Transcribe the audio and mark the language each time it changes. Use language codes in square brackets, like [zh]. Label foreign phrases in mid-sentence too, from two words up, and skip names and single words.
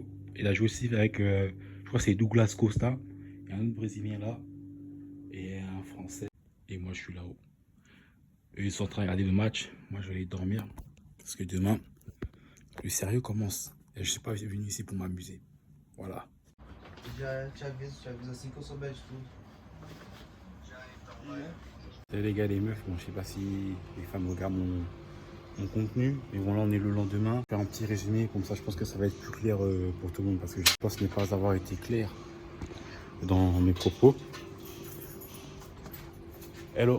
[fr] Il a joué aussi avec, je crois que c'est Douglas Costa. Il y a un autre Brésilien là. Et un Français. Et moi, je suis là-haut. Eux, ils sont en train de regarder le match. Moi, je vais aller dormir. Parce que demain, le sérieux commence. Et je ne suis pas venu ici pour m'amuser. Voilà. [pt] Te aviso assim que eu souber de tudo. [fr] Salut les gars, les meufs. Bon, je sais pas si les femmes regardent mon contenu. Mais bon, là, on est le lendemain. Je vais faire un petit résumé. Comme ça, je pense que ça va être plus clair pour tout le monde. Parce que je pense ne pas avoir été clair dans mes propos. Hello.